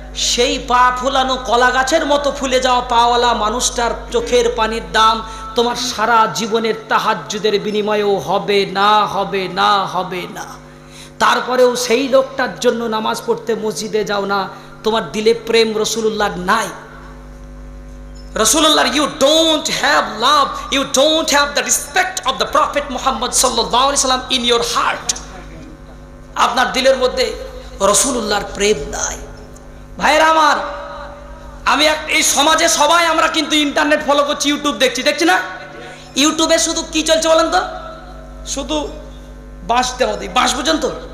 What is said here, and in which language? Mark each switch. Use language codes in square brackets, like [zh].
[bn] সেই পা ফুলানো কলা গাছের মতো ফুলে যাওয়া পাওয়ালা মানুষটার চোখের পানির দাম তোমার সারা জীবনের তাহাজ্জুদের বিনিময়েও হবে না, হবে না, হবে না। তারপরেও সেই লোকটার জন্য নামাজ পড়তে মসজিদে যাও না, তোমার দিলে প্রেম রসুলুল্লাহ নাই। [en] রসুলুল্লাহ, you don't have love, you don't have the respect of the Prophet Muhammad sallallahu alaihi wasallam in your heart. [bn] আপনার দিলের মধ্যে রসুলুল্লাহর প্রেম নাই। ভাইরা আমার, আমি এই সমাজে সবাই আমরা কিন্তু ইন্টারনেট ফলো করছি, ইউটিউব দেখছি না? ইউটিউবে শুধু কি চলছে বলেন তো? শুধু বাঁশ দেওয়া দিই, বাঁশ বুঝেন তো?